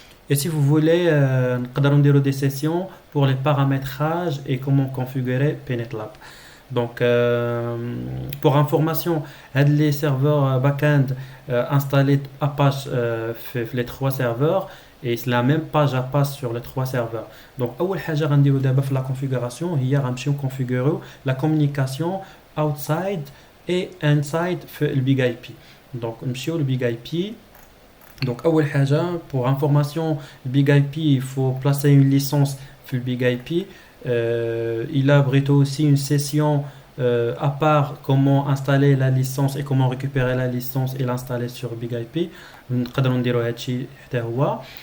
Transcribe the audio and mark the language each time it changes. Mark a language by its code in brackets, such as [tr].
[fr] Et si vous voulez, nous avons des sessions pour les paramétrages et comment configurer PNetLab. Donc pour information, les serveurs backend installés Apache les trois serveurs et la même page Apache sur les trois serveurs. [ar] Donc أول حاجة غنديرو دابا في la configuration هي غنمشيو [fr] configurer la communication outside et inside [ar] في البيج اي بي. Donc نمشيو للبيج اي بي. [fr] Donc أول حاجة pour information, le Big IP il faut placer une licence في le Big IP. Il abrite aussi une session à part comment installer la licence et comment récupérer la licence et l'installer sur Big IP. [ar] نقدروا نديروا هادشي حتى هو.